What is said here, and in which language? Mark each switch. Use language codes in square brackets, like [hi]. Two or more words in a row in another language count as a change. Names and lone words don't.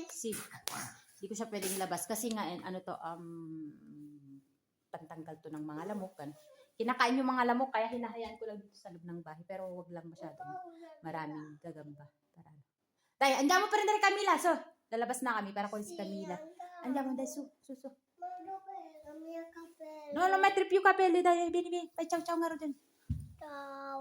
[tl] Hindi ko siya pwedeng ilabas. Kasi nga, pantanggal to ng mga lamok. Kinakain yung mga lamok, kaya hinahayaan ko lang dito sa loob ng bahay. Pero wag lang masyadong maraming gagamba. Tayo, andiyan mo pa rin na rin Camila. So, lalabas na kami para kunin si Camila. Andiyan mo dahil suso. [it] Ma dov'è la mia cappella? No, non mettere più capelli, dai, vieni. Fai ciao ciao [tl] nga rin dyan. [it] Ciao.